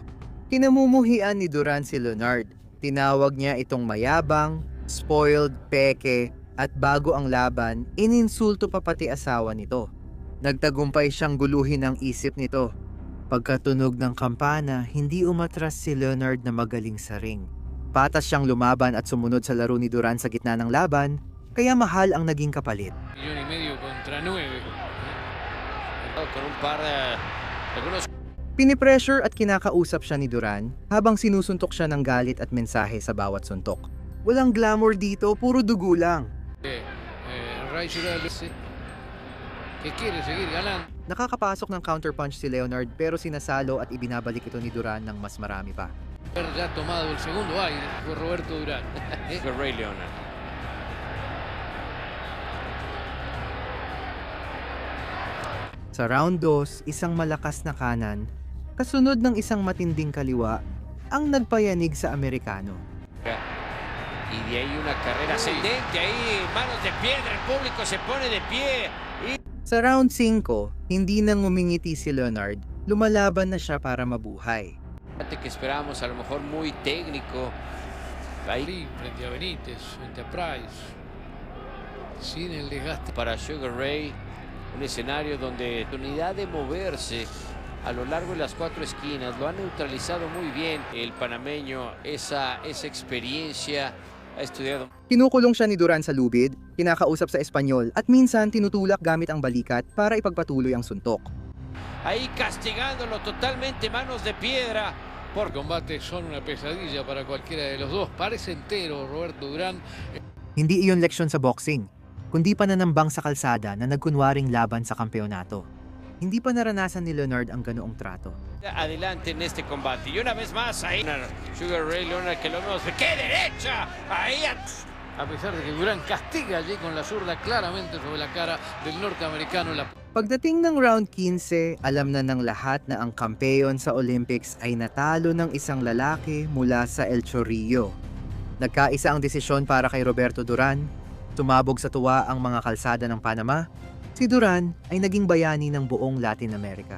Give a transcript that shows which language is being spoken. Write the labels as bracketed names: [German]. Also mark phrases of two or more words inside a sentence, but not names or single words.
[Filipino] Kinamumuhian ni Duran si Leonard. Tinawag niya itong mayabang, spoiled, peke, at bago ang laban, ininsulto pa pati asawa nito. Nagtagumpay siyang guluhin ang isip nito. Pagkatunog ng kampana, hindi umatras si Leonard na magaling sa ring. Patas siyang lumaban at sumunod sa laro ni Duran sa gitna ng laban, kaya mahal ang naging kapalit. [Spanish] 1.5 contra 9. Con un par de... [Filipino] Pinipressure at kinakausap siya ni Duran habang sinusuntok siya ng galit at mensahe sa bawat suntok. Walang glamour dito, puro dugo lang. Nakakapasok ng counterpunch si Leonard pero sinasalo at ibinabalik ito ni Duran ng mas marami pa. [Spanish] Ya tomado el segundo aire por Roberto Durán. Ray Leonard. [Filipino] Sa round 2, isang malakas na kanan, kasunod ng isang matinding kaliwa, ang nagpayanig sa Amerikano. [Spanish] Y de ahí una carrera ascendente, ahí manos de piedra, el público se pone de pie. [Filipino] Sa round 5, hindi na ngumingiti si Leonard, lumalaban na siya para mabuhay. [Spanish] Que esperábamos a lo mejor muy técnico. Ahí frente a Benítez, frente a Price, sin el desgaste. para Sugar Ray, un escenario donde la oportunidad de moverse a lo largo de las 4 esquinas lo ha neutralizado muy bien el panameño, esa experiencia ha estudiado. [Filipino] Kinukulong siya ni Duran sa lubid, kinakausap sa Espanyol at minsan tinutulak gamit ang balikat para ipagpatuloy ang suntok. [Spanish] Ahí castigándolo totalmente, manos de piedra. Por combate son una pesadilla para cualquiera de los dos. Parece entero Roberto Durán. [Filipino] Hindi iyon leksyon sa boxing, kundi pananambang sa kalsada na nagkunwaring laban sa kampeonato. Hindi pa naranasan ni Leonard ang ganoong trato. [Spanish] Adelante en este combate. Y una vez más ahí Sugar Ray Leonard, que lo vemos. ¡Qué derecha! Ahí. A pesar de que Durán castiga allí con la zurda claramente sobre la cara del norteamericano. [Filipino] Pagdating ng round 15, alam na ng lahat na ang kampeon sa Olympics ay natalo ng isang lalaki mula sa El Chorrillo. Nagkaisa ang desisyon para kay Roberto Duran. Tumabog sa tuwa ang mga kalsada ng Panama. Si Duran ay naging bayani ng buong Latin America.